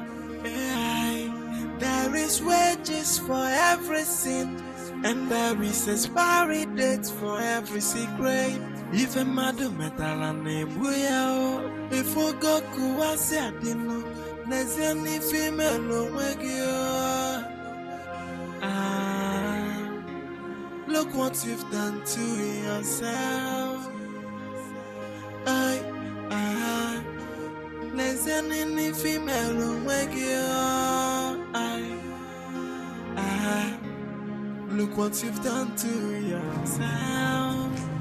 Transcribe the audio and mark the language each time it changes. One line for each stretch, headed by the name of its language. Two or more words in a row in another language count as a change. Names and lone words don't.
English: There is wages for every sin and there is expiry date for every secret.
Igbo: Ife mmadụ metala na-egbu ya o. Ife ogo kụwasị adịnụ n'ezie n'ife imelu onwe gị o.
English: Look what you've done to yourself. Listen any female Look what you've done to yourself.